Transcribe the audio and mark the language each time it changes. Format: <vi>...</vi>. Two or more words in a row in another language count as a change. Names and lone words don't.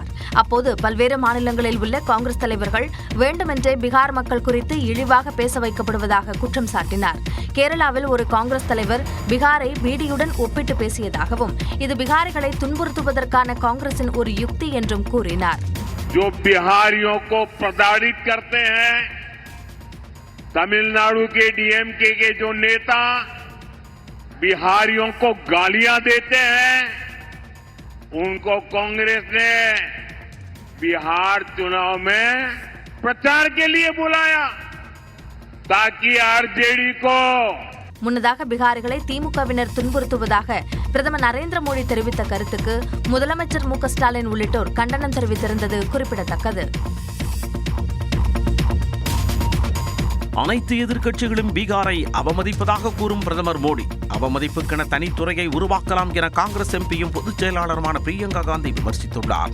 <ta>அப்போது பல்வேறு மாநிலங்களில் உள்ள காங்கிரஸ் தலைவர்கள் வேண்டுமென்றே பீகார் மக்கள் குறித்து இழிவாக பேச வைக்கப்படுவதாக குற்றம் சாட்டினார். கேரளாவில் ஒரு காங்கிரஸ் தலைவர் பீகாரை பீடியுடன் ஒப்பிட்டு பேசியதாகவும் இது பீகாரிகளை துன்புறுத்துவதற்கான காங்கிரசின் ஒரு யுக்தி என்றும் கூறினார்.</ta> <hi>जो बिहारियों को प्रताड़ित करते हैं, तमिलनाडु के डीएमके के जो नेता बिहारियों को गालियां देते हैं, उनको कांग्रेस ने बिहार चुनाव में प्रचार के लिए बुलाया ताकि आरजेडी को</hi> <ta>முன்னதாக பீகாரிகளை திமுகவினர் துன்புறுத்துவதாக பிரதமர் நரேந்திர மோடி தெரிவித்த கருத்துக்கு முதலமைச்சர் மு க ஸ்டாலின் உள்ளிட்டோர் கண்டனம் தெரிவித்திருந்தது குறிப்பிடத்தக்கது. அனைத்து எதிர்க்கட்சிகளும் பீகாரை அவமதிப்பதாக கூறும் பிரதமர் மோடி அவமதிப்புக்கென தனித்துறையை உருவாக்கலாம் என காங்கிரஸ் எம்பியும் பொதுச் செயலாளருமான பிரியங்கா காந்தி விமர்சித்துள்ளார்.</ta>